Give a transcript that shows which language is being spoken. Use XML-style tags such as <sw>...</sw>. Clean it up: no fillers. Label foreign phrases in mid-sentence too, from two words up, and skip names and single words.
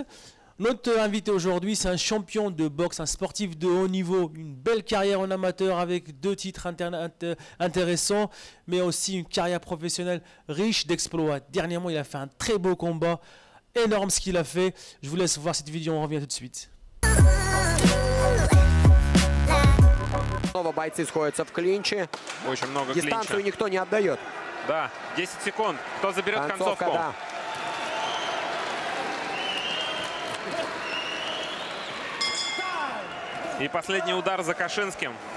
<fr>Notre invité aujourd'hui, c'est un champion de boxe, un sportif de haut niveau, une belle carrière en amateur avec 2 titres intéressants, mais aussi une carrière professionnelle riche d'exploits. Dernièrement, il a fait un très beau combat. Énorme ce qu'il a fait. Je vous laisse voir cette vidéo, on revient tout de suite.</fr> <ru>Снова бойцы сходятся в клинче. Очень много Дистанцию клинча. никто не отдает. Да, 10 секунд. Кто заберет концовку? Да. И последний удар за Кашинским.</ru>